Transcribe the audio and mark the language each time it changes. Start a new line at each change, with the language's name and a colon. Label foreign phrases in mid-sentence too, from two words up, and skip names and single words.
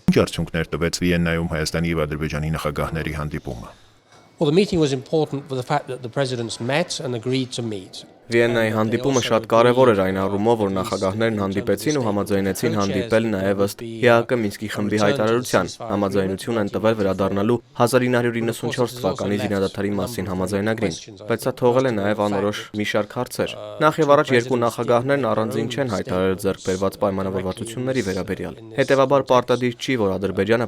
Armenian: Ինչ արդյունքներ տվեց Վիեննայում Հայաստանի եւ Ադրբեջանի նախագահների հանդիպումը։
English: Well, the meeting was important for the fact that the presidents met and agreed to meet.
Armenian: Վիեննայի հանդիպումը շատ կարևոր էր այն առումով, որ նախագահներն հանդիպեցին ու համաձայնեցին հանդիպել նաև ըստ ՀԱԿ Մինսկի խմբի հայտարարության, համաձայնություն են տվել վերադառնալու 1994 թվականի զինադադարի մասին համաձայնագրին, բայց սա թողել է նաև անորոշ մի շարք հարցեր։ Նախ եւ առաջ երկու նախագահներն առանձին չեն հայտարարել ձեռք բերված պայմանավորվածությունների վերաբերյալ։ Հետևաբար պարտադիր չի, որ Ադրբեջանը